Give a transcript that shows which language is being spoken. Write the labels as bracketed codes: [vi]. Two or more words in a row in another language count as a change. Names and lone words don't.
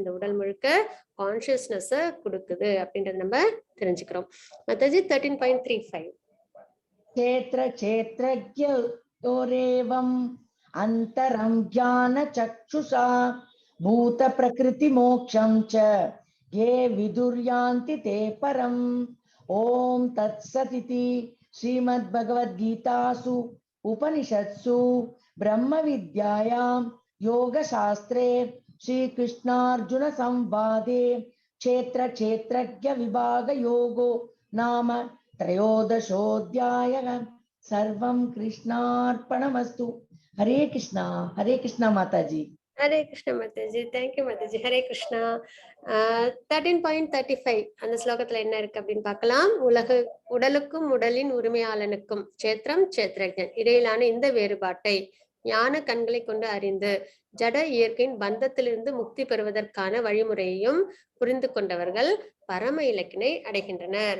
[ta] இந்த உடல் முழுக்க கான்சியஸ்னஸ கொடுக்குது அப்படின்றத நம்ம தெரிஞ்சுக்கிறோம். மாதாஜி 13.35 [sa] क्षेत्र क्षेत्रज्ञयोरेवम् अन्तरं ज्ञान चक्षुषा भूत प्रकृति मोक्षं च ये विदुर्यान्ति ते परम्. ओम तत्सदिति श्रीमद्भगवद्गीतासु उपनिषत्सु ब्रह्म विद्यायां योगशास्त्रे श्रीकृष्णार्जुन संवादे क्षेत्र क्षेत्रज्ञ विभाग योगो नाम त्रयोदशोऽध्यायः. सर्वं कृष्णार्पणमस्तु. हरे कृष्णा माताजी. हरे कृष्णा [ta] மாதாஜி. தேங்க்யூ மாதாஜி. [sa] हरे कृष्णा. [ta] 13.35 அந்த ஸ்லோகத்துல என்ன இருக்கு அப்படின்னு பார்க்கலாம். உடலுக்கும் உடலின் உரிமையாளனுக்கும் சேத்திரம் சேத்திரஜன் இடையிலான இந்த வேறுபாட்டை ஞான கண்களை கொண்டு அறிந்து ஜட இயற்கையின் பந்தத்திலிருந்து முக்தி பெறுவதற்கான வழிமுறையையும் புரிந்து கொண்டவர்கள் பரம இலக்கினை அடைகின்றனர்.